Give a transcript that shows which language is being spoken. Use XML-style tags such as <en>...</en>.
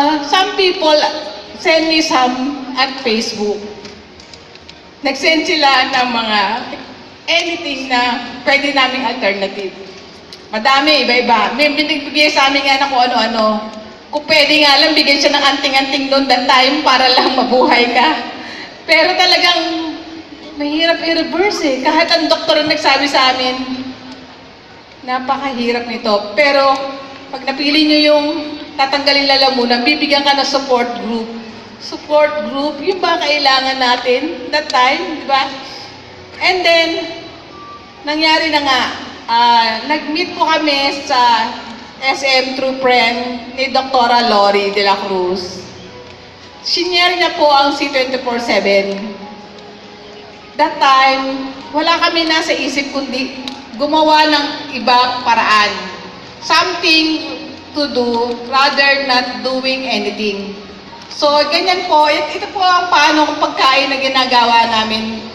<en>Some people send me some at Facebook.</en> <tl>Nag-send sila ng mga anything na pwede naming alternative. Madami, iba-iba. May binigbigay sa amin nga na kung ano-ano. Kung pwede nga lang, bigyan siya ng anting-anting noon that time para lang mabuhay ka. Pero talagang mahirap i-reverse eh. Kahit ang doktor ang nagsabi sa amin, napakahirap nito. Pero pag napili nyo yung tatanggalin lalamunan, bibigyan ka ng support group. Support group, yung ba kailangan natin that time, di ba? And then, nangyari na nga, nag-meet po kami sa SM through friend ni Dr. Lori de la Cruz. Senior niya po ang C24/7. That time, wala kami nasa isip kundi gumawa ng ibang paraan.</tl> <en>Something to do rather not doing anything.</en> <tl>So, ganyan po. Ito po ang paano kung pagkain na ginagawa namin.</tl>